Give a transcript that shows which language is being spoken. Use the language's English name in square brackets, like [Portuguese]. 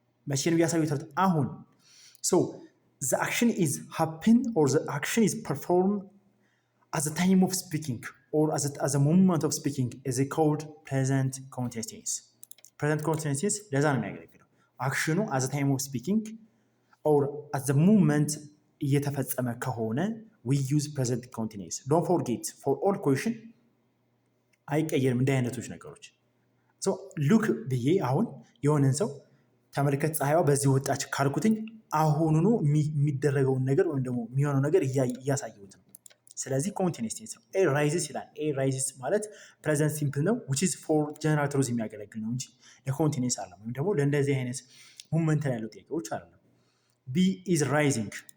[Amharic] መቼ ነው ያሳዩት? አሁን so [English] the action is happen or the action is performed at the time of speaking or as a moment of speaking is called present continuous tense. present continuous tense [Amharic] ለዛ ነው የሚያገለግለው። አክሽኑ [English] at the time of speaking or at the moment [Amharic] እየተፈጸመ ከሆነ [English] we use present continuous. don't forget for all question [Amharic] አይቀየርም እንደ አይነቶች ነገሮች። so look ብዬ አሁን የሆነን ሰው ተመልከት ፀሐይዋ በዚህ ወጣች ካልኩትኝ አሁኑኑ የሚደረገውን ነገር ወይም ደግሞ የሚሆነው ነገር እያሳየሁት ነው። ስለዚህ ኮንቲኒየስ ቴንስ ነው። ኤ ራይዝስ ይላል። ኤ ራይዝስ ማለት ፕሬዘንት ሲምፕል ነው [English] which is for general truth [Amharic] የሚያገለግል ነው እንጂ ለኮንቲኒየስ አይደለም፣ ወይም ደግሞ ለእንደዚህ አይነት ሙቭመንት ላይ ያለው ጥያቄዎች አይደለም። ቢ [English] is rising